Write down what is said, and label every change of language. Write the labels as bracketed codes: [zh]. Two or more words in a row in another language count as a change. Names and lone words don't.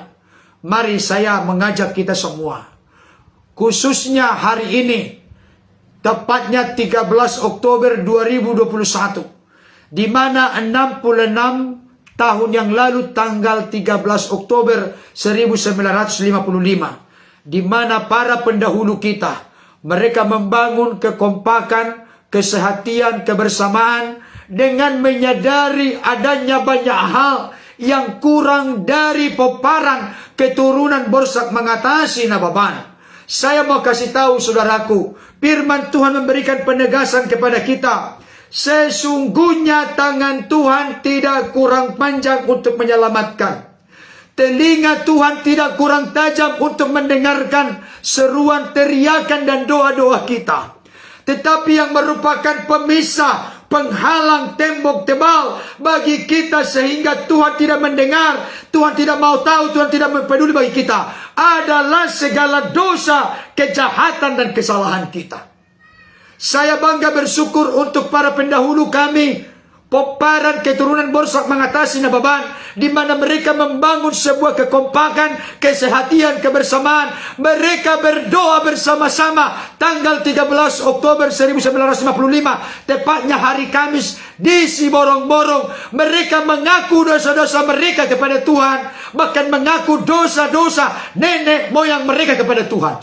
[id] Mari saya mengajak kita semua, khususnya hari ini, tepatnya 13 Oktober 2021, di mana 66 tahun yang lalu tanggal 13 Oktober 1955, di mana para pendahulu kita, Mereka membangun kekompakan, kesehatian, kebersamaan dengan menyadari adanya banyak hal yang kurang dari peparan keturunan Borsak mengatasi nababan. Saya mau kasih tahu saudaraku, firman Tuhan memberikan penegasan kepada kita. Sesungguhnya tangan Tuhan tidak kurang panjang untuk menyelamatkan. Telinga Tuhan tidak kurang tajam untuk mendengarkan seruan, teriakan dan doa-doa kita. Tetapi yang merupakan pemisah, penghalang tembok tebal bagi kita sehingga Tuhan tidak mendengar, Tuhan tidak mau tahu, Tuhan tidak peduli bagi kita, adalah segala dosa, kejahatan dan kesalahan kita. Saya bangga bersyukur untuk para pendahulu kami, peparan keturunan Borsak mengatasi nababan, di mana mereka membangun sebuah kekompakan, kesehatian, kebersamaan. Mereka berdoa bersama-sama tanggal 13 Oktober 1955, tepatnya hari Kamis di Siborong-borong. Mereka mengaku dosa-dosa mereka kepada Tuhan, bahkan mengaku dosa-dosa nenek moyang mereka kepada Tuhan.